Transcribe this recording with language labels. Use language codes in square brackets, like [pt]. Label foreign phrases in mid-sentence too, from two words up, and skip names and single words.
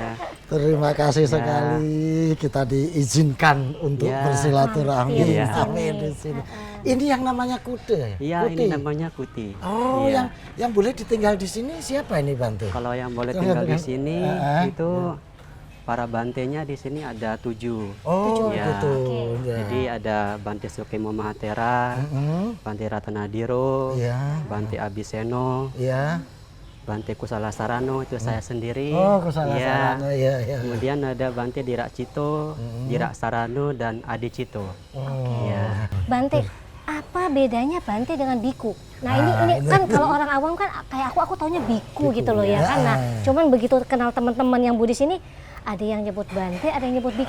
[id] Terima kasih sekali kita diizinkan untuk bersilaturahmi di sini. Ini yang namanya kuda. Iya, ini namanya Kuti. Oh, yang boleh ditinggal di sini siapa ini Bante? Kalau yang boleh tinggal di sini itu para bantenya di sini ada 7. Oh, ya. gitu. Jadi ada Bante Sukemo Mahatera, Bante Ratanadiro, Bante Abiseno, Bante Kusala Sarano itu saya sendiri. Oh, Kusala Sarano, ya. Kemudian ada Bante Dirak Cito, Dirak Sarano, dan Adi Cito. Ya. Bante, apa bedanya Bante dengan biku? Nah ini kan kalau orang awam kan kayak aku taunya biku gitu loh ya kan. Nah cuman begitu kenal teman-teman yang Buddhis ini ada yang nyebut Bante, ada yang nyebut biku.